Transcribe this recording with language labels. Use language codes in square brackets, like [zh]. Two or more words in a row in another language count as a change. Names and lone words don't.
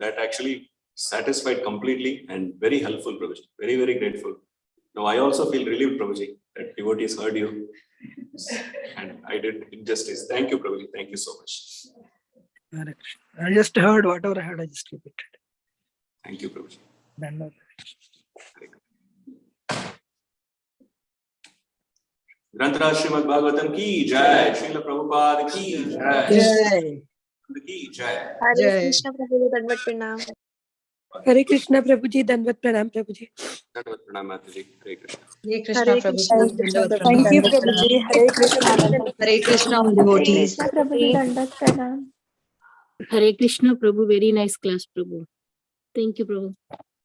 [en] That actually satisfied completely and very helpful, Prabhuji. Very, very grateful. Now, I also feel relieved, Prabhuji, that devotees heard you. And I did injustice. Thank you, Prabhuji. Thank you so much. Hare Krishna. I just heard whatever I heard, I just repeated. Thank you, Prabhuji. Dandavad. [hi] ग्रंथराज श्रीमद् भागवतम की जय, श्रील प्रभुपाद की जय, की जय। हरे कृष्ण प्रभु जी दंडवत प्रणाम। हरे कृष्णा प्रभु जी दंडवत प्रणाम प्रभु जी। दंडवत प्रणाम माता जी। हरे कृष्ण। हरे कृष्ण [en] thank you [hi] प्रभु जी। हरे कृष्णा [en] Hare Krishna, all [hi] हरे devotees. कृष्ण प्रभु जी दंडवत प्रणाम। [en] Hare Krishna, Prabhu. Very nice class, Prabhu. Thank you, Prabhu.